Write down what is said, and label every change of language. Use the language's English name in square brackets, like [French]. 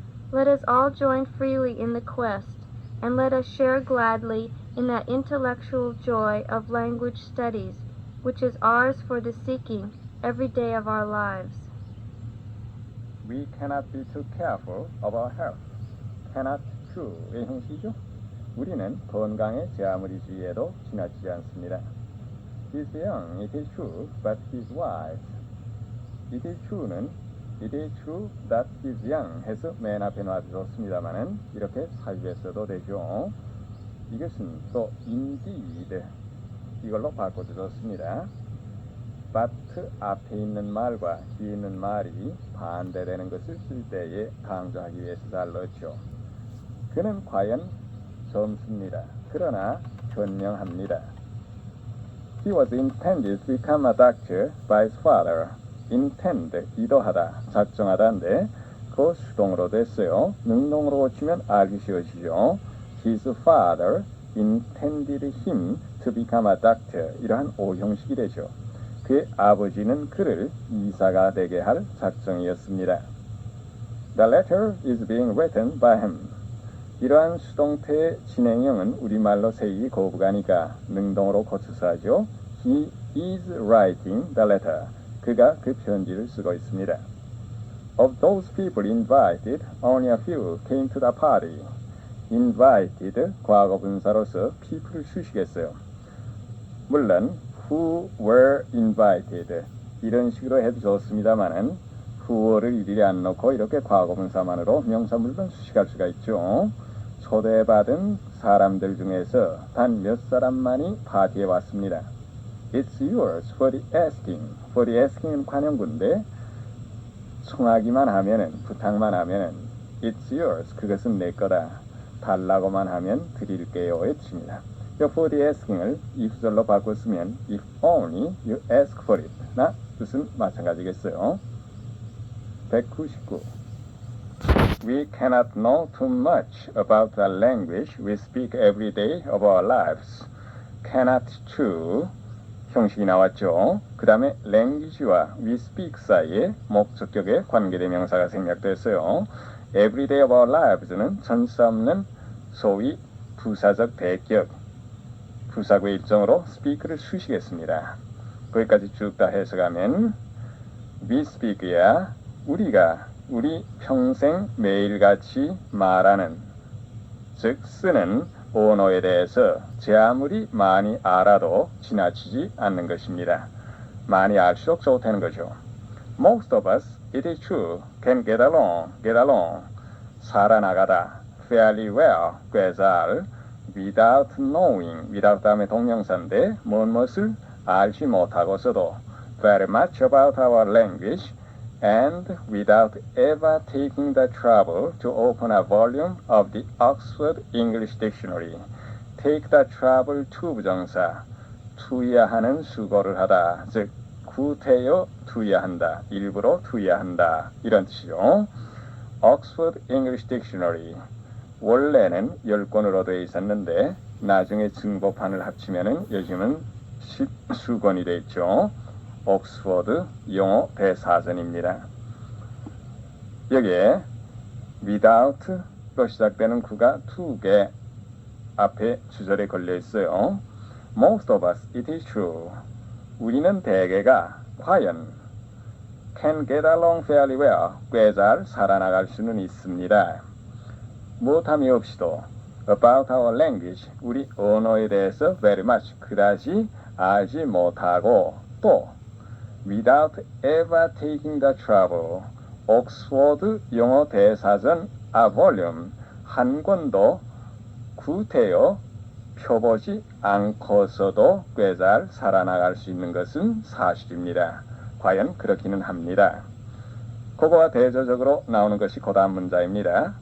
[English] Let us all join freely in the quest, and let us share gladly in that intellectual joy of language studies, which is ours for the seeking every day of our lives. We cannot be too careful of our health. cannot to의 [Korean] 형식이죠. 우리는 건강에 제 아무리 주의해도 지나치지 않습니다. [English] He's young, it is true, but he's wise. It is true는 It is true that he's young [Korean] 해서 맨 앞에 놔두었습니다만은 이렇게 사유했어도 되죠. 이것은 또 indeed 이걸로 바꿔주었습니다. but 앞에 있는 말과 뒤에 있는 말이 반대되는 것을 쓸 때에 강조하기 위해서 잘 넣었죠. 그는 과연 젊습니다. 그러나 현명합니다. [English] He was intended to become a doctor by his father. [Korean] intend, 의도하다, 작정하다인데 그 수동으로 됐어요. 능동으로 고치면 알기 쉬워지죠. [English] His father intended him to become a doctor. [Korean] 이러한 오형식이 되죠. 그의 아버지는 그를 의사가 되게 할 작정이었습니다. [English] The letter is being written by him. [Korean] 이러한 수동태의 진행형은 우리말로 세기 거부가니까 능동으로 고쳐서 하죠. [English] He is writing the letter. [Korean] 그가 그 편지를 쓰고 있습니다. [English] Of those people invited, only a few came to the party. [Korean] invited, 과거 분사로서 people을 쓰시겠어요. 물론 [English] who were invited [Korean] 이런 식으로 해도 좋습니다만은 who를 일일이 안 넣고 이렇게 과거 분사만으로 명사물론 수식할 수가 있죠. 초대받은 사람들 중에서 단 몇 사람만이 파티에 왔습니다. [English] It's yours for the asking. for the asking [Korean] 은 관용구인데 청하기만 하면은 부탁만 하면은 [English] It's yours. [Korean] 그것은 내 거다. 달라고만 하면 드릴게요의 뜻입니다. 이 [English] for the asking [Korean] 을 if절로 바꿔 쓰면 [English] if only you ask for it [Korean] 나 뜻은 마찬가지겠어요. 199. [English] We cannot know too much about the language we speak every day of our lives. [Korean] cannot to 형식이 나왔죠. 그 다음에 language와 [English] we speak [Korean] 사이에 목적격의 관계대명사가 생략됐어요. [English] every day of our lives [Korean] 는 전사 없는 소위 부사적 대격, 부사구의 일정으로 speak를 수식했습니다. 거기까지 쭉 다 해석하면 [English] we speak [Korean] 야 우리 평생 매일같이 말하는, 즉 쓰는 언어에 대해서 제 아무리 많이 알아도 지나치지 않는 것입니다. 많이 알수록 좋다는 거죠. [English] Most of us, it is true, can get along, [Korean] 살아나가다, [English] fairly well, [Korean] 꽤 잘, [English] without knowing, without [Korean] 다음에 동명사인데 무엇을 알지 못하고서도 [English] very much about our language and without ever taking the trouble to open a volume of the Oxford English Dictionary. take the trouble to [Korean] 부정사, 투여하는 수고를 하다, 즉 구태여 투여한다, 일부러 투여한다 이런 뜻이죠. Oxford English Dictionary 원래는 10권으로 되어 있었는데 나중에 증보판을 합치면은 요즘은 10수권이 되어 있죠. 옥스퍼드 영어 대사전입니다. 여기에 without로 시작되는 구가 2개 앞에 주절에 걸려 있어요. [English] Most of us, it is true. [Korean] 우리는 대개가 과연 [English] can get along fairly well. [Korean] 꽤 잘 살아나갈 수는 있습니다. 무엇함이 없이도 [English] about our language. [Korean] 우리 언어에 대해서 [English] very much. [Korean] 그다지 알지 못하고 또 [English] without ever taking the trouble. [Korean] 옥스퍼드 영어 대사전 [English] a volume. [Korean] 한 권도 구태여 펴보지 않고서도 꽤 잘 살아나갈 수 있는 것은 사실입니다. 과연 그렇기는 합니다. 그거와 대조적으로 나오는 것이 그 다음 문자입니다.